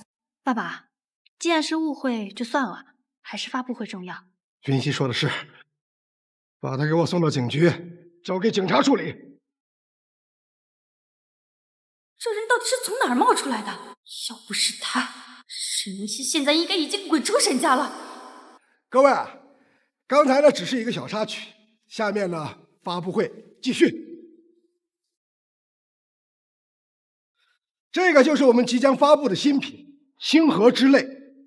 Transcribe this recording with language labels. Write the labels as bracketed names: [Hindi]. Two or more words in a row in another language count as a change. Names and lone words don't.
[Chinese] 爸爸，既然是誤會就算了，還是發布會重要。雲溪說的是，把他給我送到警局，交給警察處理。這人到底是從哪兒冒出來的？要不是他，沈雲溪現在應該已經滾出沈家了。各位，剛才呢只是一個小插曲，下面呢發布會繼續。這個就是我們即將發布的新品——星河之淚。